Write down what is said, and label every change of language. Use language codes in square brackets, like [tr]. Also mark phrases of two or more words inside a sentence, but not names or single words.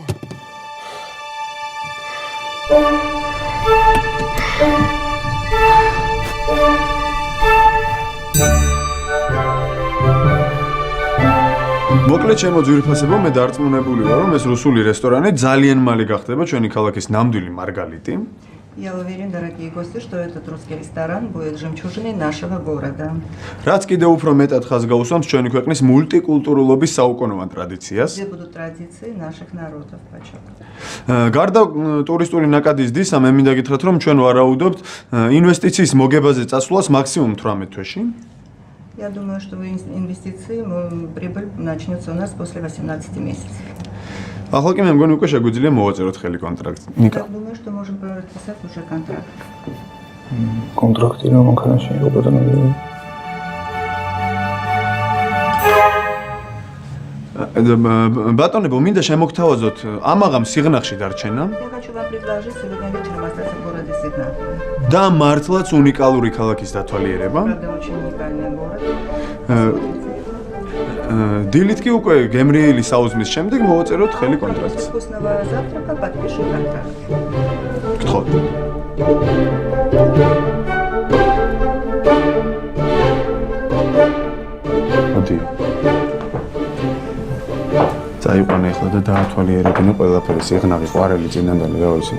[ka] მოკლედ ჩემო ძვირფასებო, მე დარწმუნებული ვარ, რომ ეს რუსული რესტორანი ძალიან მალე გახდება ჩვენი ქალაქის ნამდვილი მარგალიტი. [ru] Я уверен, дорогие гости, что этот русский ресторан будет жемчужиной нашего города. [ka] რაც კიდევ უფრო მეტად ხაზს გაუსვამს ჩვენი ქვეყნის მულტიკულტურულობის საუკუნოვან ტრადიციას. [ru] Где будут традиции наших народов, почему? [ka] გარდა ტურისტული ნაკადის დისა, მე მინდა გითხრათ, რომ ჩვენ ვარაუდობთ ინვესტიციის მოგებაზე წასვლას მაქსიმუმ 18 თვეში. [ru] Я думаю, что инвестиции, прибыль начнется у нас после 18 месяцев. [ka] ახლა კი მე მგონი უკვე შეგვიძლია მოვაწეროთ ხელი კონტრაქტი. [ru] Я думаю, что можем подписать уже контракт. [ka] კონტრაქტი რა მანქანაში უბედანები. ბატონებო, მინდა შემოგთავაზოთ ამაღამ სიღნაღში დარჩენა. [ru] Я хочу вам предложить сегодня вечером остаться в городе Сигнатово. [ka] და მართლაც უნიკალური ქალაქის დათვალიერება. [ru] Правда, очень уникальный город. [ka] დილით კი უკვე გემრიელი საუზმის შემდეგ მოვაწეროთ ხელი კონტრაქტს. [ru] Вкусного завтрака подпишем контракт. [ka] გთხოვთ. მოდი. წაიყვანე ახლა და დაათვალიერებინე ყველაფერი, სიღნაღი, ყვარელი, წინანდალი, რა ვიცი.